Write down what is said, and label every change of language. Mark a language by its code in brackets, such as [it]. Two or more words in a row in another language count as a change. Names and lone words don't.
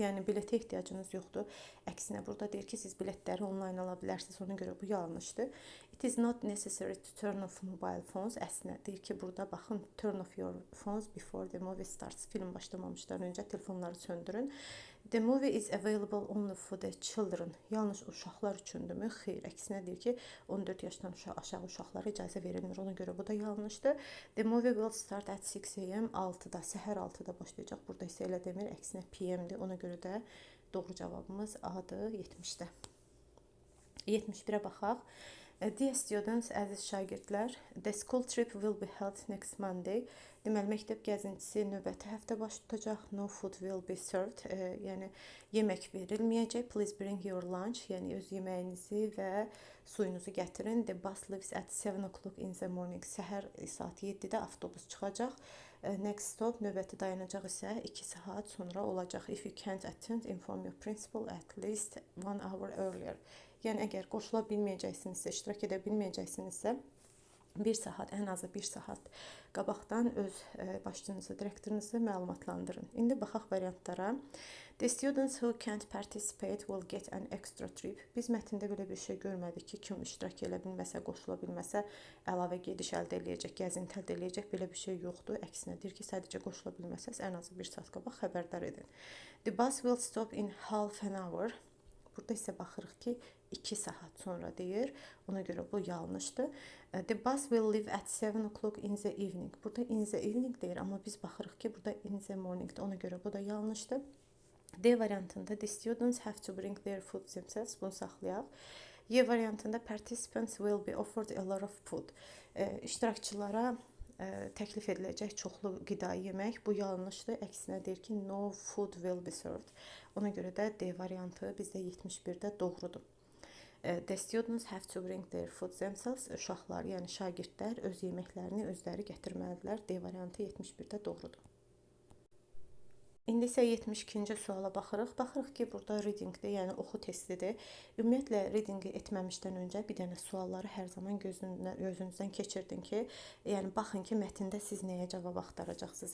[az] Yəni biletə ehtiyacınız yoxdur. Əksinə burada deyir ki, siz biletləri online ala bilərsiniz. Ona görə bu yanlışdır. [en] It is not necessary to turn off mobile phones. [az] Əslində deyir ki, burada baxın, [en] turn off your phones before the movie starts. [az] Film başlamamışdan öncə telefonları söndürün. [en] The movie is available only for the children. [az] Yalnız uşaqlar üçündürmü? Xeyr, əksinə deyir ki, 14 yaşdan aşağı uşaqlara icazə verilmir. Ona görə bu da yanlışdır. [en] The movie will start at 6 a.m. [az] 6-da, səhər 6-da başlayacaq. Burada isə elə demir, əksinə p.m.dir. Ona görə də doğru cavabımız A-dır 70-də. 71-ə baxaq. [en] Dear students, [az] əziz şagirdlər, [en] the school trip will be held next Monday. [az] Deməli, məktəb gəzintisi növbəti həftə baş tutacaq. [en] No food will be served. [az] Yəni, yemək verilməyəcək. [en] Please bring your lunch. [az] Yəni, öz yeməyinizi və suyunuzu gətirin. [en] The bus leaves at 7 o'clock in the morning. [az] Səhər saat 7-də avtobus çıxacaq. [en] Next stop, [az] növbəti dayanacaq isə 2 saat sonra olacaq. [en] If you can't attend, inform your principal at least 1 hour earlier. [az] Yəni, əgər qoşula bilməyəcəksinizsə, iştirak edə bilməyəcəksinizsə, ən azı 1 saat qabaqdan öz başçınızı, direktorunuzu məlumatlandırın. İndi baxaq variantlara. [en] The students who can't participate will get an extra trip. [az] Biz mətndə belə bir şey görmədik ki, kim iştirak edə bilməsə, qoşula bilməsə, əlavə gediş əldə eləyəcək, gəzinti əldə eləyəcək. Belə bir şey yoxdur. Əksinə deyir ki, sadəcə qoşula bilməsəz, ən azı 1 saat qabaq xəbərdar edin. [en] The bus will stop in half an hour. [az] Burada isə baxırıq ki, 2 saat sonra deyir. Ona görə bu yanlışdır. [en] The bus will leave at 7 o'clock in the evening. [az] Burada [en] in the evening [az] deyir, amma biz baxırıq ki, burada [en] in the morningdir. [az] Ona görə bu da yanlışdır. [en] D variantında the students have to bring their food themselves. [az] Bunu saxlayaq. [en] Y variantında participants will be offered a lot of food. [az] İştirakçılara təklif ediləcək çoxlu qida yemək. Bu yanlışdır. Əksinə deyir ki, [en] no food will be served. [az] Ona görə də D variantı bizdə 71-də doğrudur. [en] The students have to bring their food themselves. [az] Uşaqlar, yəni şagirdlər öz yeməklərini özləri gətirməlidirlər. D variantı 71-də doğrudur. İndi isə 72-ci suala baxırıq. Baxırıq ki, burada readingdir, yəni oxu testidir. Ümumiyyətlə, readingi etməmişdən öncə bir dənə sualları hər zaman gözünüzdən keçirdin ki, yəni baxın ki, mətndə siz nəyə cavab axtaracaqsınız.